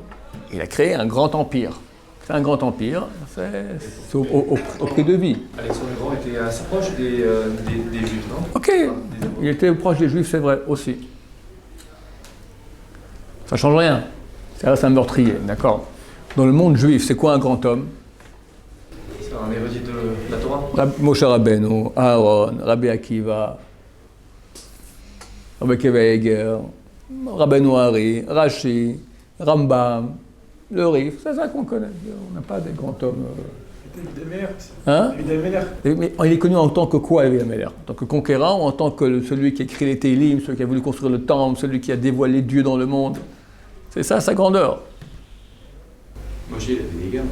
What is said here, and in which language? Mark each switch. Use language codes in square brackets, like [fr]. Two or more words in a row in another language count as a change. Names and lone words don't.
[fr] Il a créé un grand empire. C'est un grand empire, c'est au prix de vie. Alexandre le Grand était assez proche des Juifs, non? Ok, il était proche des Juifs, c'est vrai, aussi. Ça ne change rien. Ça reste un meurtrier, d'accord? Dans le monde juif, c'est quoi un grand homme? C'est un érudit de la Torah. Moshe Rabbeinu, Aaron, Rabbi Akiva, Rabbi Akiva Eger, Rabbeinu Hari, Rashi, Rambam, le Rif, c'est ça qu'on connaît. On n'a pas des grands hommes. Hein? Mais il est connu en tant que quoi, David Ameller? En tant que conquérant ou en tant que celui qui a écrit les Télim, celui qui a voulu construire le temple, celui qui a dévoilé Dieu dans le monde? C'est ça sa grandeur. Moshe, il avait des gars